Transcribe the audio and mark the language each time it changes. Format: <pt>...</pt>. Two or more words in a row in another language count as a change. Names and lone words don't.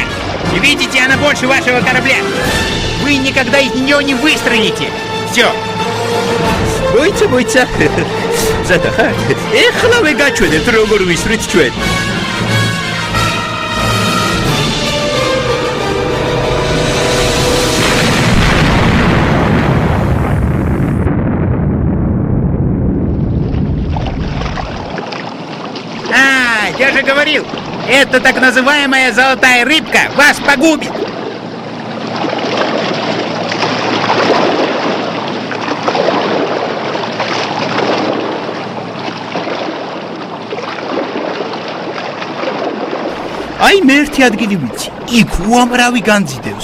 <ru>Видите, она больше вашего корабля. Вы никогда из нее не выстреляете. Все.</ru> <ka>მოიცა ზათა ხარ? ეხლავე გაჩვენებთ როგორ ვისვრით ჩვენ.</ka> <ru>Я же говорил, это так называемая золотая рыбка вас погубит.</ru> <ka>აი მე ერთი ადგილი ვიცი. იქ უამრავი განძიდევს.</ka>